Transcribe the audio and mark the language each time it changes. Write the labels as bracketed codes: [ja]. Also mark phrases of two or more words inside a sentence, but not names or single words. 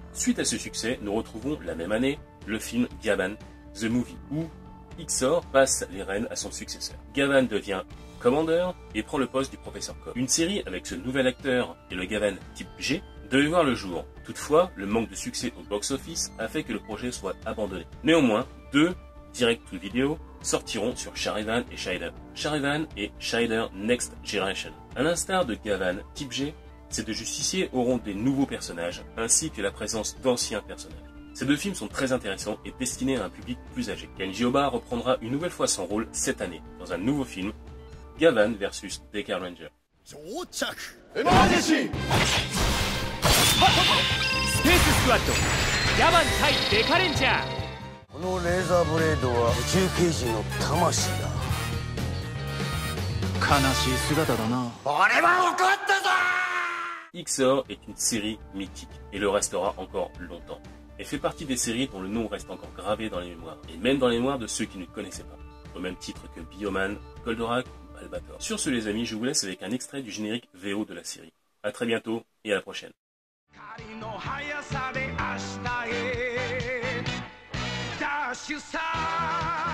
[fr] Suite à ce succès, nous retrouvons la même année le film Gavan The Movie, où XOR passe les rênes à son successeur. Gavan devient commandeur et prend le poste du professeur Com. Une série avec ce nouvel acteur et le Gavan type G devait voir le jour. Toutefois, le manque de succès au box-office a fait que le projet soit abandonné. Néanmoins, deux direct-to-video sortiront sur Charivan et Shider. Charivan et Shider Next Generation. À l'instar de Gavan type G, ces deux justiciers auront des nouveaux personnages ainsi que la présence d'anciens personnages. Ces deux films sont très intéressants et destinés à un public plus âgé. Kenji Oba reprendra une nouvelle fois son rôle cette année dans un nouveau film, Gavan vs Deca Ranger. [ja] エマージェンシースペーススクワッドギャバン対デカレンジャー。このレーザーブレードは宇宙刑事の魂だ。悲しい姿だな。俺は怒ったぞ。 [fr] XOR est une série mythique et le restera encore longtemps. Elle fait partie des séries dont le nom reste encore gravé dans les mémoires, et même dans les mémoires de ceux qui ne connaissaient pas, au même titre que Bioman, Goldorak ou Albator. Sur ce les amis, je vous laisse avec un extrait du générique VO de la série. A très bientôt et à la prochaine. [ja] 光の速さで明日へ [en] you, sir.